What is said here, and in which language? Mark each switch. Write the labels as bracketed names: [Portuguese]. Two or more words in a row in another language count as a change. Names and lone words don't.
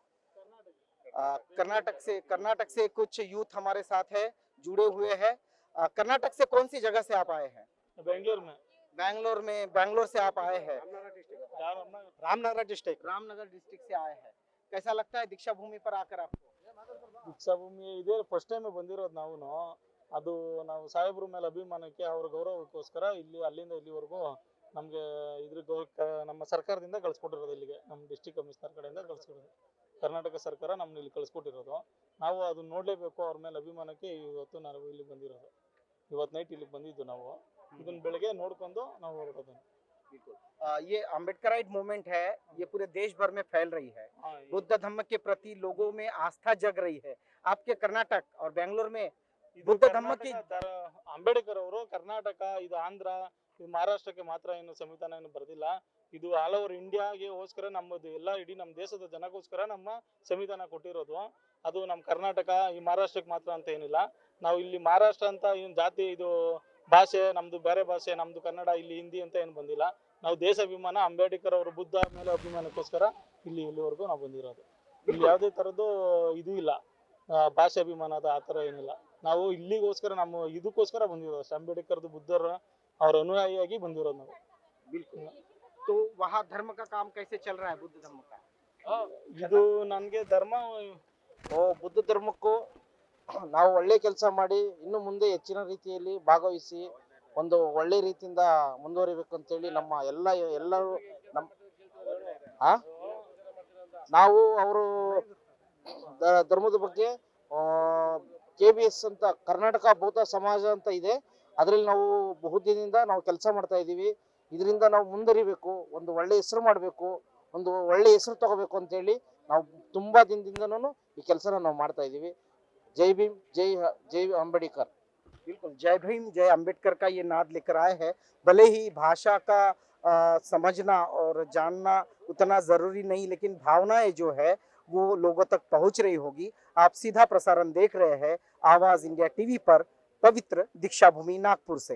[Hindi] कर्नाटक से कुछ यूथ हमारे साथ है, जुड़े हुए हैं। कर्नाटक से कौन सी जगह से आप आए हैं? बैंगलोर से आप आए हैं। रामनगर डिस्ट्रिक्ट से आए हैं। कैसा लगता है दीक्षा भूमि पर आकर आपको? [Kannada] ದೀಕ್ಷಾ ಭೂಮಿ ಇದೇ [English] first time [Kannada] ಬಂದಿರೋದು ನಾವು ಅದು ನಾವು ಸಾಹೇಬ್ರ ಮೇಲೆ ಅಭಿಮಾನಕ್ಕೆ ಅವ್ರ ಗೌರವಕ್ಕೋಸ್ಕರ ಇಲ್ಲಿ ಅಲ್ಲಿಂದ ಇಲ್ಲಿವರೆಗೂ ನಮಗೆ ನಮ್ಮ ಸರ್ಕಾರದಿಂದ ಕಳಿಸ್ಕೊಟ್ಟಿರೋದು ಇಲ್ಲಿಗೆ, ನಮ್ಮ [English] district commissioner [Kannada] ಕಡೆಯಿಂದ ಕಳಿಸ್ಕೊಡೋದು, ಕರ್ನಾಟಕ ಸರ್ಕಾರ ನಮ್ಮನ್ನ ಇಲ್ಲಿ ಕಳಿಸ್ಕೊಟ್ಟಿರೋದು. ನಾವು ಅದನ್ನ ನೋಡಲೇಬೇಕು, ಅವ್ರ ಮೇಲೆ ಅಭಿಮಾನಕ್ಕೆ ಇವತ್ತು ನಾವು ಇಲ್ಲಿ ಬಂದಿರೋದು. ಇವತ್ತು ನೈಟ್ ಇಲ್ಲಿಗೆ ಬಂದಿದ್ದು ನಾವು, ಇದನ್ನ ಬೆಳಗ್ಗೆ ನೋಡ್ಕೊಂಡು ನಾವು ಹೊರಡೋದು. [Hindi] ये [English] Ambedkarite movement [Hindi] है, ये पूरे देश भर में फैल रही है। बुद्ध धम्म के प्रति लोगों में आस्था जग रही है। आपके कर्नाटक और बेंगलोर में बुद्ध धम्म की [Kannada] ಅಂಬೇಡ್ಕರ್ ಅವರು ಕರ್ನಾಟಕ, ಇದು ಆಂಧ್ರ, ಇದು ಮಹಾರಾಷ್ಟ್ರಕ್ಕೆ ಮಾತ್ರ ಏನು ಸಂವಿಧಾನ ಏನು ಬರೆದಿಲ್ಲ, ಇದು [English] all over [Kannada] ಇಂಡಿಯಾಗೋಸ್ಕರ ನಮ್ಮದು ಎಲ್ಲ ಇಡೀ ನಮ್ಮ ದೇಶದ ಜನಕ್ಕೋಸ್ಕರ ನಮ್ಮ ಸಂವಿಧಾನ ಕೊಟ್ಟಿರೋದು. ಅದು ನಮ್ಮ ಕರ್ನಾಟಕ ಈ ಮಹಾರಾಷ್ಟ್ರಕ್ಕೆ ಮಾತ್ರ ಅಂತ ಏನಿಲ್ಲ. ನಾವು ಇಲ್ಲಿ ಮಹಾರಾಷ್ಟ್ರ ಅಂತ ಏನು ಜಾತಿ, ಇದು ಭಾಷೆ ನಮ್ದು ಬೇರೆ ಭಾಷೆ, ನಮ್ದು ಕನ್ನಡ, ಇಲ್ಲಿ ಹಿಂದಿ ಅಂತ ಏನು ಬಂದಿಲ್ಲ. ನಾವು ದೇಶಾಭಿಮಾನ ಅಂಬೇಡ್ಕರ್ ಅವರು ಬುದ್ಧ ಮೇಲೆ ಅಭಿಮಾನಕ್ಕೋಸ್ಕರ ಇಲ್ಲಿವರೆಗೂ ನಾವು ಬಂದಿರೋದು. ಇಲ್ಲಿ ಯಾವುದೇ ಥರದ್ದು ಇದು ಇಲ್ಲ, ಭಾಷೆ ಅಭಿಮಾನದ ಆ ಥರ ಏನಿಲ್ಲ. ನಾವು ಇಲ್ಲಿಗೋಸ್ಕರ ನಮ್ಮ ಇದಕ್ಕೋಸ್ಕರ ಬಂದಿರೋದು ಅಷ್ಟೇ, ಅಂಬೇಡ್ಕರ್ದು ಬುದ್ಧರ ಅವ್ರ ಅನುಯಾಯಿಯಾಗಿ ಬಂದಿರೋದು ನಾವು. [Hindi] बिल्कुल। तो वहाँ धर्म का काम कैसे चल रहा है बुद्ध धर्म का? [Kannada] ಇದು ನನಗೆ ಧರ್ಮ ಬುದ್ಧ ಧರ್ಮಕ್ಕೂ ನಾವು ಒಳ್ಳೆ ಕೆಲಸ ಮಾಡಿ ಇನ್ನು ಮುಂದೆ ಹೆಚ್ಚಿನ ರೀತಿಯಲ್ಲಿ ಭಾಗವಹಿಸಿ ಒಂದು ಒಳ್ಳೆ ರೀತಿಯಿಂದ ಮುಂದುವರಿಬೇಕು ಅಂತೇಳಿ ನಮ್ಮ ಎಲ್ಲರೂ ನಾವು ಅವರು ಧರ್ಮದ ಬಗ್ಗೆ KBS ಅಂತ ಕರ್ನಾಟಕ ಬೌದ್ಧ ಸಮಾಜ ಅಂತ ಇದೆ, ಅದರಲ್ಲಿ ನಾವು ಬಹುದಿನದಿಂದ ನಾವು ಕೆಲಸ ಮಾಡ್ತಾ ಇದ್ದೀವಿ. ಇದರಿಂದ ನಾವು ಮುಂದುವರಿಬೇಕು, ಒಂದು ಒಳ್ಳೆ ಹೆಸರು ಮಾಡಬೇಕು, ಒಂದು ಒಳ್ಳೆ ಹೆಸರು ತಗೋಬೇಕು ಅಂತೇಳಿ ನಾವು ತುಂಬಾ ದಿನದಿಂದನೂ ಈ ಕೆಲಸನ ನಾವು ಮಾಡ್ತಾ ಇದ್ದೀವಿ. [Hindi] जय भीम, जय अम्बेडकर। बिल्कुल, जय भीम जय अम्बेडकर का ये नाद लेकर आए हैं। भले ही भाषा का समझना और जानना उतना जरूरी नहीं, लेकिन भावनाएं जो है वो लोगों तक पहुंच रही होगी। आप सीधा प्रसारण देख रहे हैं आवाज इंडिया टीवी पर, पवित्र दीक्षा भूमि नागपुर से।